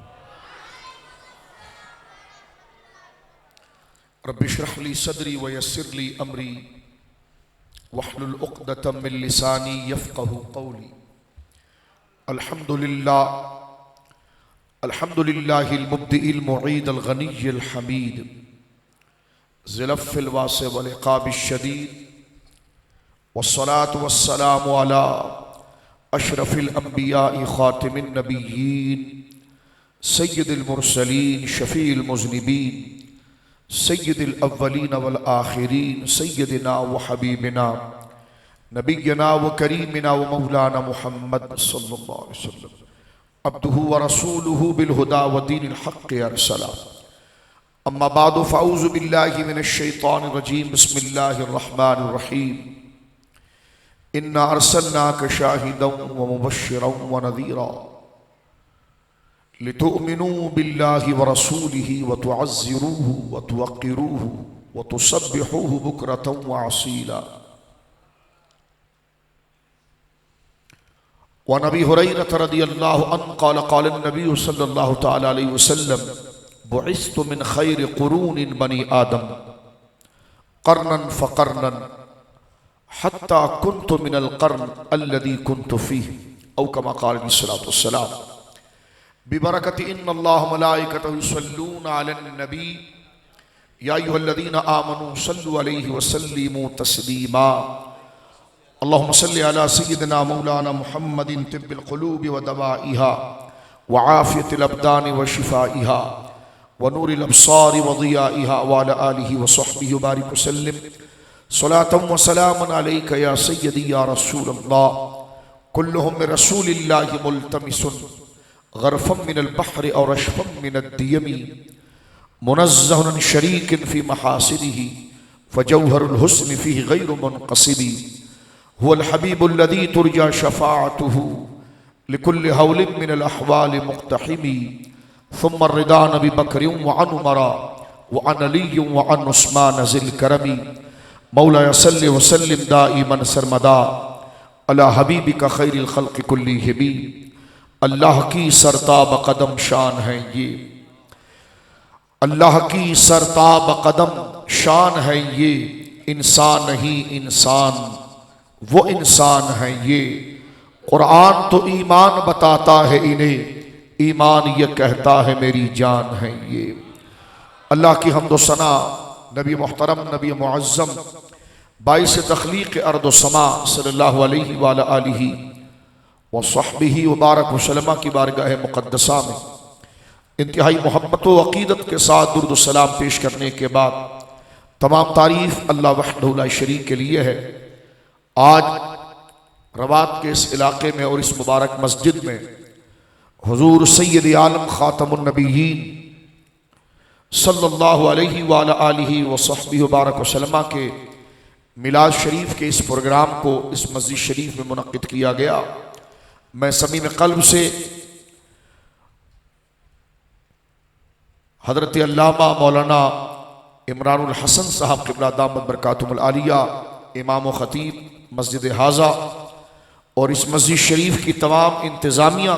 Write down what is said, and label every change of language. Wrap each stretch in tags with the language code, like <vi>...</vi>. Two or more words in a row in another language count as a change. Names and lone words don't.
<ar>رب اشرح لي صدري ويسر لي أمري واحلل عقدة من لساني يفقهوا قولي. الحمد لله المبدئ المعيد الغني الحميد ذي الفضل الواسع والعقاب الشديد والصلاة والسلام على أشرف الأنبياء خاتم النبيين سيد المرسلين شفيع المذنبين سيد الأولين والآخرين سيدنا وحبيبنا نبينا وكريمنا ومولانا محمد صلى الله عليه وسلم عبده ورسوله بالهدى ودين الحق أرسله. أما بعد فأعوذ بالله من الشيطان الرجيم. بسم الله الرحمن الرحيم. إنا أرسلناك شاهدا ومبشرا ونذيرا لتؤمنوا بالله ورسوله وتعزروه وتوقروه وتسبحوه بكرة وأصيلا. وأبي هريرة رضي الله عنه قال قال النبي صلى الله تعالى عليه وسلم بعثت من خير قرون بني آدم قرنا فقرنا حتى كنت من القرن الذي كنت فيه أو كما قال عليه الصلاة والسلام. ببركة إن الله ملائكته يصلون على النبي يا أيها الذين آمنوا صلوا عليه وسلموا تسليما. اللهم صل على سيدنا مولانا محمد طب القلوب ودوائها وعافية الأبدان وشفائها ونور الأبصار وضيائها وعلى آله وصحبه وبارك وسلم صلاة وسلاما عليك يا سيدي يا رسول الله. كلهم من رسول الله ملتمس غرفا من البحر اور رشفا من الديم منزه عن شريك في محاسنه فجوهر الحسن فيه غير منقسم هو الحبيب الذي ترجى شفاعته لكل هول من الأهوال مقتحم ثم رضا نبي بكر وعن عمر وعن علي وعن عثمان ذي الكرم. مولا صل وسلم دائما سرمدا على حبيبك خير الخلق كلهم.</ar> <ur>اللہ کی سر تا بہ قدم شان ہے یہ، اللہ کی سر تا بہ قدم شان ہے یہ، انسان نہیں انسان وہ انسان ہے یہ. قرآن تو ایمان بتاتا ہے انہیں، ایمان یہ کہتا ہے میری جان ہے یہ. اللہ کی حمد و ثنا نبی محترم نبی معظم باعث تخلیق ارض و سما</ur> <ar>صلى الله عليه وعلى آله وصحبه وبارك وسلم</ar> <ur>کی بارگاہ مقدسہ میں انتہائی محبت و عقیدت کے ساتھ درود و سلام پیش کرنے کے بعد تمام تعریف اللہ</ur> <ar>وحده لا شريك</ar> <ur>کے لیے ہے. آج رواط کے اس علاقے میں اور اس مبارک مسجد میں حضور سید عالم خاتم النبیین</ur> <ar>صلى الله عليه وعلى آله وصحبه وبارك وسلم</ar> <ur>کے میلاد شریف کے اس پروگرام کو اس مسجد شریف میں منعقد کیا گیا. میں صمیم قلب سے حضرت علامہ مولانا عمران الحسن صاحب قبلہ</ur> <ar>دامت بركاته العالية</ar> <ur>امام و خطیب مسجد ہذا اور اس مسجد شریف کی تمام انتظامیہ</ur>